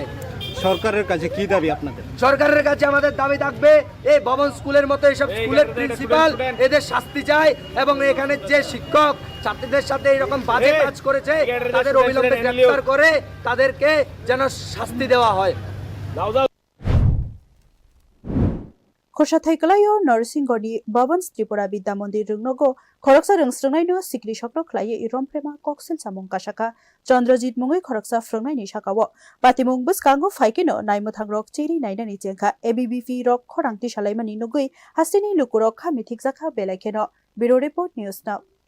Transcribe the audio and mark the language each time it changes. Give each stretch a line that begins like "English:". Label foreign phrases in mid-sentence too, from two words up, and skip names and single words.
Bangla: সরকারের কাছে কি দাবি আপনাদের সরকারের কাছে আমাদের দাবি থাকবে এই ভবন স্কুলের মতো এইসব স্কুলের প্রিন্সিপাল এদের শাস্তি চাই এবং এখানে যে শিক্ষক ছাত্রীদের সাথে এরকম বাজে কাজ করেছে তাদের অবিলম্বে গ্রেফতার করে তাদেরকে যেন শাস্তি দেওয়া হয়
Kok Borok: Khoshathaiklayo Narsingoni Bhavans Tripura Vidya Mandir Rungnogo Khoroksa Rungsrungnaino Sikri Shokro Khlai Rompherema Koksel Samung Kasukha Chandrajit Mungoi Khoroksa Frungnai Shakawo Patimung Buskango Faikino Naimotang Rok Chiri Nainani Jengkha ABVP Rok Khorangti Shalaimani Nugui Hastini Lukurok Khami Thikjaka Belaikeno Bureau Report News Now